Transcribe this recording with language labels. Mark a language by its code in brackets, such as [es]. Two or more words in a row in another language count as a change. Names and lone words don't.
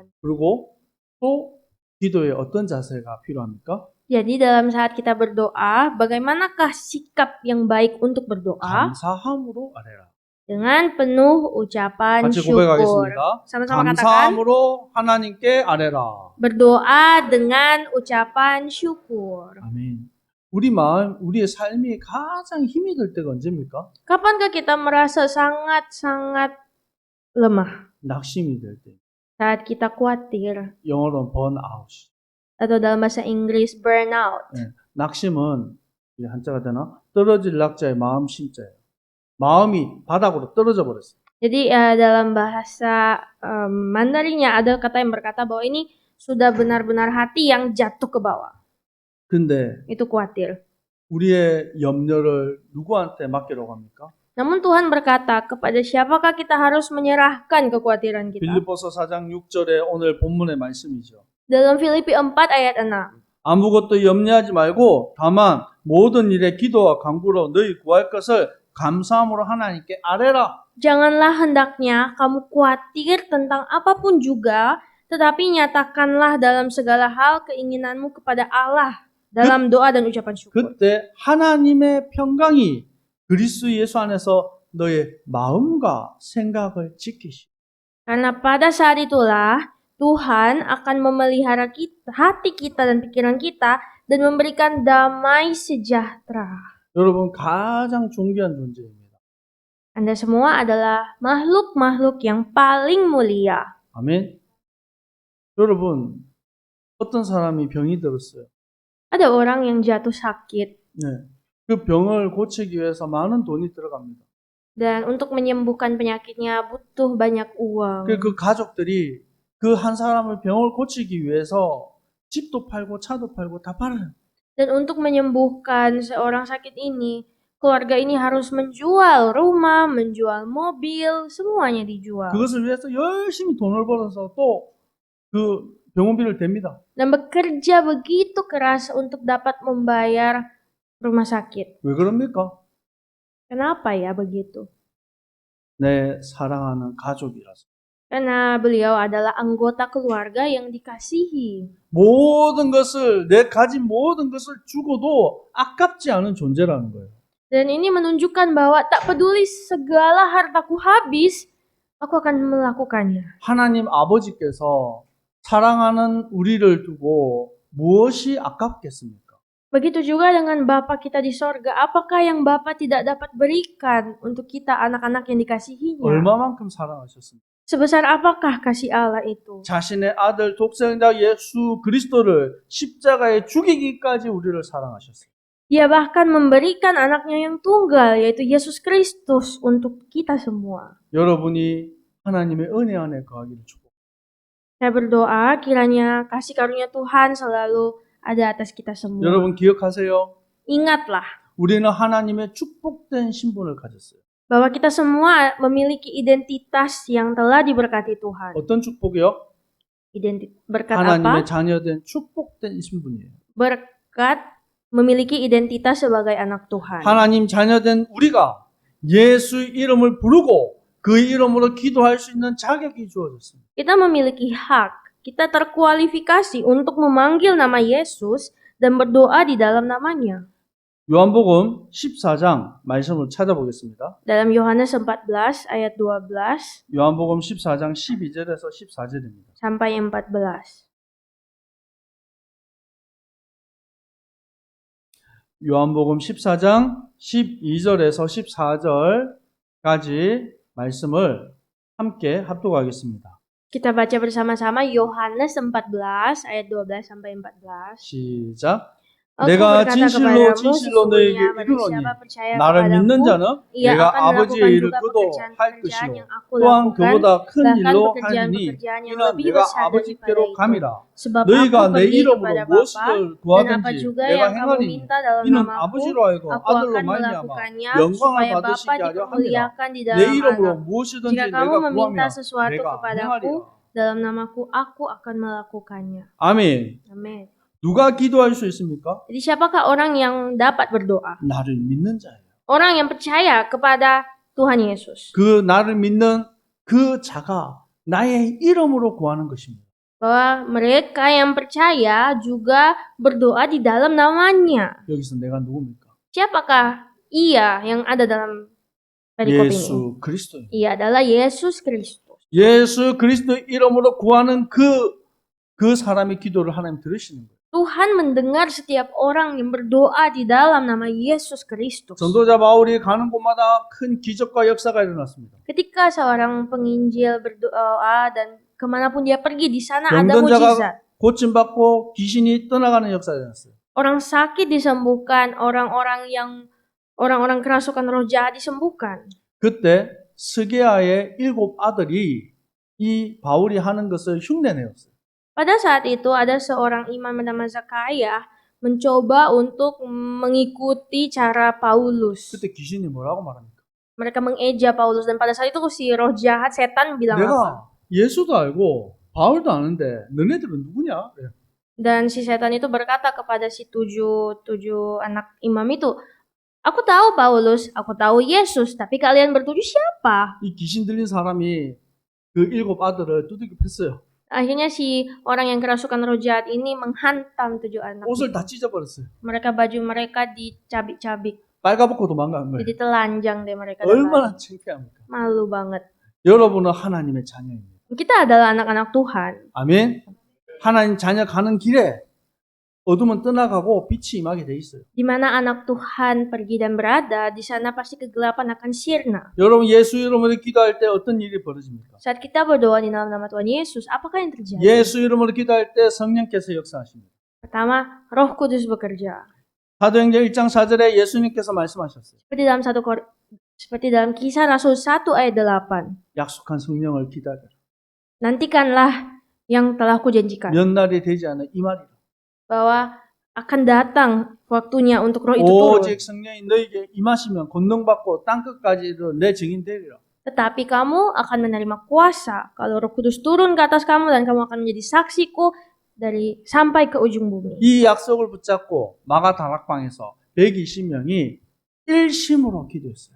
[ko] 그리고 또 기도에 어떤 자세가 필요합니까? [id] Jadi dalam saat kita berdoa, bagaimanakah sikap yang baik untuk berdoa? [ko] 감사함으로 아뢰라. [id] Dengan penuh ucapan [ko] 같이 [id] syukur. [ko] 고백하겠습니다. [id] Sama-sama katakan, [ko] 감사함으로 하나님께 아뢰라. [id] berdoa dengan ucapan syukur. [ko] 아멘. 우리 마음, 우리의 삶이 가장 힘이 들 때가 언제입니까? [id] Kapankah kita merasa sangat-sangat lemah? [ko] 낙심이 될 때. [id] Saat kita khawatir. [ko] 영어로는 번아웃. [id] Atau dalam bahasa Inggris, burnout. [ko] 네. 낙심은 이게 한자가 되나? 떨어질 낙자의 마음 심자예요. 마음이 바닥으로 떨어져 버렸어요. [id] Jadi dalam bahasa Mandarinnya ada kata yang berkata bahwa ini sudah benar-benar hati yang jatuh ke bawah. [ko] 근데 [id] Itu khawatir. [ko] 우리의 염려를 누구한테 맡기라고 합니까? [id] Namun Tuhan berkata, kepada siapakah kita harus menyerahkan kekhawatiran kita? [ko] 빌립보서 4장 6절에 오늘 본문의 말씀이죠. [id] Dalam Filipi 4 ayat 6. [ko] 아무것도 염려하지 말고 다만 모든 일에 기도와 간구로 너희 구할 것을 감사함으로 하나님께 아뢰라. [id] Janganlah hendaknya kamu khawatir tentang apapun juga, tetapi nyatakanlah dalam segala hal keinginanmu kepada Allah dalam doa dan ucapan syukur. [ko] 그때 하나님의 평강이 그리스도 예수 안에서 너의 마음과 생각을 지키시오. [id] Karena pada saat itulah Tuhan akan memelihara kita, hati kita dan pikiran kita dan memberikan damai sejahtera. [ko] 여러분 가장 존귀한 존재입니다. [id] Anda semua adalah makhluk-makhluk yang paling mulia. [ko] 아멘. 여러분 어떤 사람이 병이 들었어요. [id] Ada orang yang jatuh sakit [ko] 네. 그 병을 고치기 위해서 많은 돈이 들어갑니다. [id] dan untuk menyembuhkan penyakitnya butuh banyak uang. [ko] 그 가족들이 그 한 사람을 병을 고치기 위해서 집도 팔고 차도 팔고 다 팔아요. [id] Dan untuk menyembuhkan seorang sakit ini, keluarga ini harus menjual rumah, menjual mobil, semuanya dijual. [ko] 그것을 위해서 열심히 돈을 벌어서 또 그 병원비를 댑니다. [id] Dan bekerja begitu keras untuk dapat membayar rumah sakit. [ko] 왜 그럽니까? [id] Kenapa ya begitu? [ko] 내 사랑하는 가족이라서. [id] Karena beliau adalah anggota keluarga yang dikasihi. [ko] 모든 것을 내 가진 모든 것을 주고도 아깝지 않은 존재라는 거예요. [id] Dan ini menunjukkan bahwa tak peduli segala hartaku habis, aku akan melakukannya. [ko] 하나님 아버지께서 사랑하는 우리를 두고 무엇이 아깝겠습니까? [id] Begitu juga dengan Bapa kita di sorga. Apakah yang Bapa tidak dapat berikan untuk kita anak-anak yang dikasihinya? [ko] 얼마만큼 사랑하셨습니까? [id] Sebesar apakah kasih Allah itu? [ko] 자신의 아들 독생자 예수 그리스도를 십자가에 죽이기까지 우리를 사랑하셨어요. [id] Dia bahkan memberikan anaknya yang tunggal, yaitu Yesus Kristus untuk kita semua. [ko] 여러분이 하나님의 은혜 안에 거하기를 축복합니다. [id] Saya berdoa kiranya kasih karunia Tuhan selalu ada atas kita semua. [ko] 여러분 기억하세요. [id] Ingatlah [ko] 우리는 하나님의 축복된 신분을 가졌어요. [id] bahwa kita semua memiliki identitas yang telah diberkati Tuhan. [ko] 어떤 축복이요? [id] Berkat [ko] 하나님의 [id] apa? [ko] 자녀된 축복된 신분이에요. [id] Berkat memiliki identitas sebagai anak Tuhan. [ko] 하나님 자녀된 우리가 예수 이름을 부르고 그 이름으로 기도할 수 있는 자격이 주어졌습니다. [id] Kita memiliki hak, kita terkualifikasi untuk memanggil nama Yesus dan berdoa di dalam namanya. [ko] 요한복음 14장 말씀을 찾아보겠습니다. [id] Dalam Yohanes 14 ayat 12 [ko] 요한복음 14장 12절에서 14절입니다. [id] sampai 14. [ko] 요한복음 14장 12절에서 14절까지 말씀을 함께 합독하겠습니다. [id] Kita baca bersama-sama Yohanes 14 ayat 12 sampai 14. [ko] 시작. [id] Aku [ko] 내가 [id] berkata [ko] 진실로 [id] kepadamu, [ko] 진실로 너에게 [id] sesungguhnya barang [ko] 이르노니 [id] siapa percaya [ko] 나를 믿는 [id] kepadaku, [ko] 자는 [id] ia [ko] 내가 [id] akan [ko] 아버지의 [id] melakukan [ko] 일을 [id] juga [ko] 그도 할 [id] pekerjaan-pekerjaan [ko] 것이요 [id] yang aku [ko] 또한 [id] lakukan, [ko] 그보다 큰 [id] bahkan [ko] 일로 하리니 [id] pekerjaan-pekerjaan yang [ko] 이는 [id] lebih [ko] 내가 [id] besar daripada [ko] 아버지께로 [id] itu. [ko] 감이라. [id] Sebab [ko] 너희가 [id] aku [ko] 내 [id] pergi [ko] 이름으로 [id] kepada Bapa, [ko] 무엇을 [id] dan apa [ko] 구하든지 [id] juga [ko] 내가 [id] yang kamu [ko] 행하리니 [id] minta dalam [ko] 이는 [id] namaku, [ko] 아버지로 하여금 [id] aku [ko] 아들로 [id] akan [ko] 말미암아 [id] melakukannya [ko] 영광을 [id] supaya [ko] 받으시게 [id] Bapa [ko] 하려 함이라. [id] dipermuliakan di [ko] 내 [id] dalam [ko] 이름으로 [id] anak. [ko] 무엇이든지 [id] Jika kamu [ko] 내가 [id] meminta [ko] 구하면 [id] sesuatu [ko] 내가 [id] kepadaku [ko] 행하리라. [id] dalam namaku, aku akan melakukannya. [ko] 아멘. [id] Amin. [ko] 누가 기도할 수 있습니까? [id] Jadi siapakah orang yang dapat berdoa? [ko] 나를 믿는 자예요. [id] Orang yang percaya kepada Tuhan Yesus. [ko] 그 나를 믿는 그 자가 나의 이름으로 구하는 것입니다. [id] Bahwa mereka yang percaya juga berdoa di dalam namanya. [ko] 여기서 내가 누굽니까? [id] Siapakah ia yang ada dalam perikop ini? [ko] 예수 그리스도입니다. [id] Ia adalah Yesus Kristus. [ko] 예수 그리스도 이름으로 구하는 그 사람의 기도를 하나님 들으시는 거예요. [id] Tuhan mendengar setiap orang yang berdoa di dalam nama Yesus Kristus. [ko] 전도자 바울이 가는 곳마다 큰 기적과 역사가 일어났습니다. [id] Ketika seorang penginjil berdoa dan kemanapun dia pergi, di sana ada [ko] 병든 [id] mujizat. [ko] 자가 고침받고 귀신이 떠나가는 역사가 일어났어요. [id] Orang sakit disembuhkan, orang-orang kerasukan roh jahat disembuhkan. [ko] 그때 스게아의 7 아들이 이 바울이 하는 것을 흉내내었어요. [id] Pada saat itu ada seorang imam bernama Zakaya mencoba untuk mengikuti cara Paulus. [ko] 그때 귀신이 뭐라고 말합니까? [id] Mereka mengeja Paulus dan pada saat itu si roh jahat setan bilang apa? [ko] 내가 예수도 알고 바울도 아는데 너네들은 누구냐? 그래요. [id] Dan si setan itu berkata kepada si tujuh anak imam itu, aku tahu Paulus, aku tahu Yesus, tapi kalian bertujuh siapa? [ko] 이 귀신 들린 사람이 그 7 아들을 두들겨 팼어요. [id] Akhirnya si orang yang kerasukan roh jahat ini menghantam 7 anak. [ko] 옷을 다 찢어버렸어요. [id] Mereka baju mereka dicabik-cabik, [ko] 빨가벗고 도망간 거예요. [id] jadi telanjang deh mereka. dan [ko] 얼마나 창피합니까? [id] malu banget. [ko] 여러분은 하나님의 자녀입니다. [id] Kita adalah anak-anak Tuhan. [ko] 아멘. 하나님 자녀 가는 길에 어둠은 떠나가고 빛이 임하게 돼 있어요. [id] Di mana anak Tuhan pergi dan berada, di sana pasti kegelapan akan sirna. [ko] 여러분 예수 이름으로 기도할 때 어떤 일이 벌어집니까? [id] Saat kita berdoa di dalam nama Tuhan Yesus, apakah yang terjadi? [ko] 예수 이름으로 기도할 때 성령께서 역사하십니다. [id] Pertama, Roh Kudus bekerja. [ko] 사도행전 1장 4절에 예수님께서 말씀하셨어요. [id] Seperti dalam Kisah Rasul 1 ayat 8. [ko] 약속한 성령을 기다려라. [id] Nantikanlah yang telah kujanjikan. [ko] 몇 날이 되지 않아 이 말이라. [id] Bahwa akan datang waktunya untuk roh itu turun. [ko] 오직 성령이 너에게 임하시면 권능받고 땅끝까지 내 증인 되리라. [id] Tetapi kamu akan menerima kuasa kalau Roh Kudus turun ke atas kamu dan kamu akan menjadi saksiku dari sampai ke ujung bumi. [ko] 이 약속을 붙잡고 마가 다락방에서 120명이 일심으로 기도했어요.